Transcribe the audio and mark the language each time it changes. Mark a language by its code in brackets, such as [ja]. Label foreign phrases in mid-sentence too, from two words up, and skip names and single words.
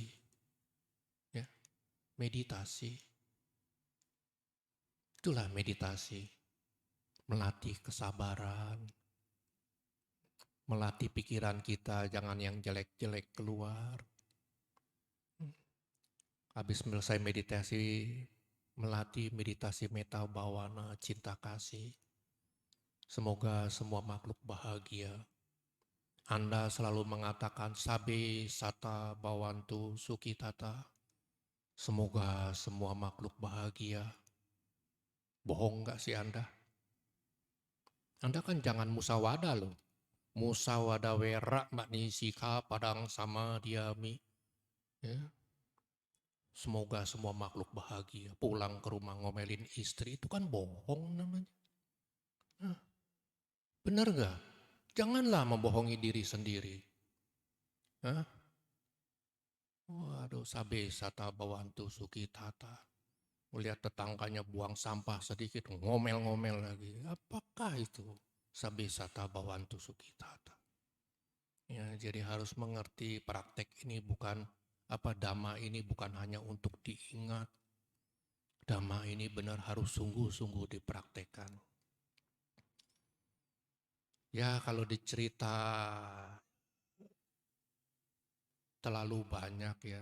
[id] Ya, meditasi. Itulah meditasi. Melatih kesabaran. Melatih pikiran kita, jangan yang jelek-jelek keluar. Habis selesai meditasi, melatih meditasi [pi] metta bhavana, [id] cinta kasih. Semoga semua makhluk bahagia. Anda selalu mengatakan [pi] sabe sata bhavantu sukhitata. [id] Semoga semua makhluk bahagia. Bohong gak sih Anda? Anda kan jangan musawada loh. [pi] Musawada wera manisika padang sama diami. [id] Ya. Semoga semua makhluk bahagia. Pulang ke rumah ngomelin istri itu kan bohong namanya. Benar gak? Janganlah membohongi diri sendiri. Waduh, [pi] sabe sata bawantu sukhitata. [id] Melihat tetangganya buang sampah sedikit, ngomel-ngomel lagi. Apakah itu [pi] sabe sata bawantu sukhitata? [id] Ya, jadi harus mengerti praktek ini bukan dhamma ini bukan hanya untuk diingat. Dhamma ini benar harus sungguh-sungguh dipraktekkan. Ya kalau dicerita terlalu banyak ya.